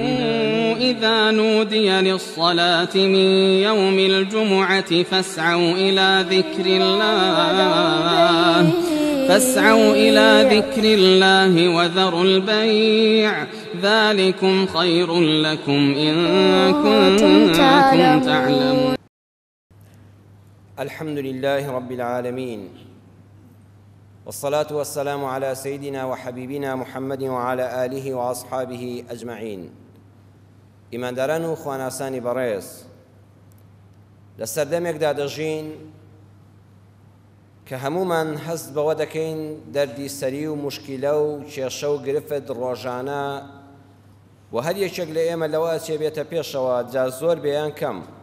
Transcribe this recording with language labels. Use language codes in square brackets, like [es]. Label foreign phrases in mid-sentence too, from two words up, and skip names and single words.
[ar] إذا نودي للصلاة من يوم الجمعة فاسعوا إلى ذكر الله وذروا البيع ذلكم خير لكم إن كنتم تعلمون. الحمد لله رب العالمين، والصلاة والسلام على سيدنا وحبيبنا محمد وعلى آله وأصحابه أجمعين. [ckb] إيمان داران و خواناسانی بەڕێز، لە سەردەمێکدا دەژین کە هەمومان هەست بەوە دەکەین دەردی سەری و موشکیلە و کێشە و گرفت ڕۆژانە و هەر یەکێک لە ئێمە لەوە چێ بێتە پێشەوە جا زۆر بێیان کەم.